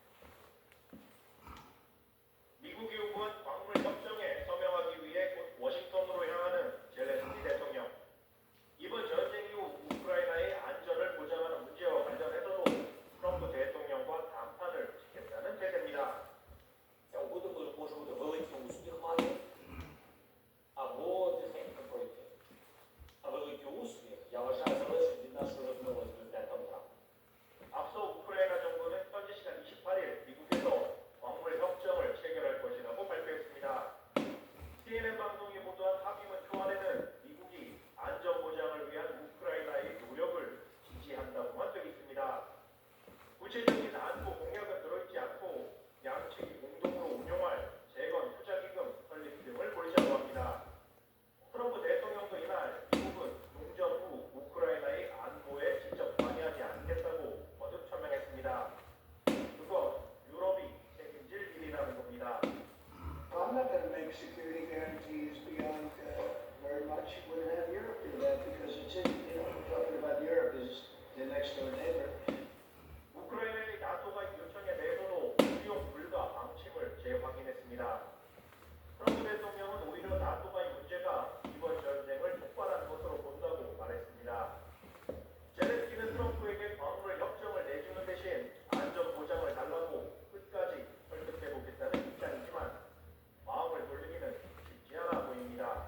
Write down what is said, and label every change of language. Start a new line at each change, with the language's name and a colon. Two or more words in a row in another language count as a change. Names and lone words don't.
Korean: 미국이 요구한 광물 협정에 서명하기 위해 곧 워싱턴으로 향하는 젤렌스키 대통령. 이번 전쟁 이후 우크라이나의 안전을 보장하는 문제와 관련해서도 트럼프 대통령과 담판을 지켰다는 태세입니다.
Ukrainian: Ця угода може бути великий успіх мати або тихенько пройти. А великий успіх, я вважаю, залежить від нашої розмови з президентом Трампом.
Korean: 앞서 우크라이나 정부는 현지 시간 28일 미국에서 광물 협정을 체결할 것이라고 발표했습니다. CNN 방송이 보도한 합의문 초안에는 미국이 안전 보장을 위한 우크라이나의 노력을 지지한다고만 되어 있습니다. 구체적인 안보 공약은 들어있지 않고 양측이 공동으로 운용할 재건 투자기금 설립 등을 보이자고 합니다. 트럼프 대통령도 이날 미국은 종전 후 우크라이나의 안보에 직접 관여하지 않겠다고 거듭 천명했습니다. 그건 유럽이 책임질 일이라는 겁니다.
English: I'm not going to make security guarantees beyond very much. We're going to have Europe do that because it's in, we're talking about Europe is the next door neighbor.
Korean: 우크라이나의 나토가 요청에 대해서도 수용 불가 방침을 재확인했습니다. 트럼프 대통령은 오히려 나토가의 문제가 이번 전쟁을 촉발한 것으로 본다고 말했습니다. 젤렌스키는 트럼프에게 광물 협정을 내주는 대신 안전 보장을 달라고 끝까지 설득해보겠다는 입장이지만 마음을 돌리기는 쉽지 않아 보입니다.